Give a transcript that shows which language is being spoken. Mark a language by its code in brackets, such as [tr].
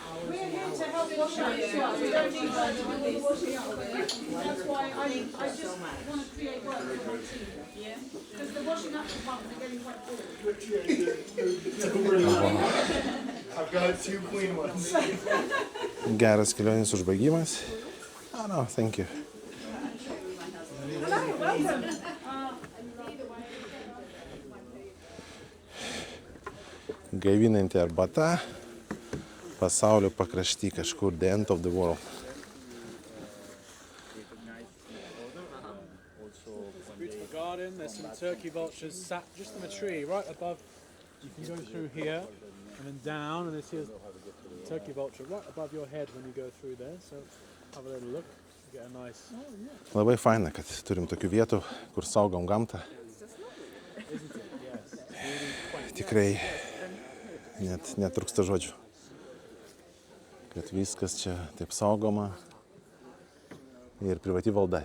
[en] We're here to help wash up. We don't need the washing up bit. That's why I just want to create work for my team. Yeah. Because the washing up part, they're getting quite bored. I've got 2 clean ones. [lt] Geras kelionės užbaigimas. [en] No, thank you. Hello, welcome. [lt] Gaivinanti arbata. Pasaulio pakrašty kažkur, [en] the end of the world. garden. There's some turkey vultures sat just in a tree right above. You can go through here and then down, and this here's turkey vulture right above your head when you go through there. So have a little look. Get a nice. [lt] Labai faina, kad turim tokių vietų, kur saugom gamtą. Tikrai net trūksta žodžių. Kad viskas čia taip saugoma. Ir privati valda.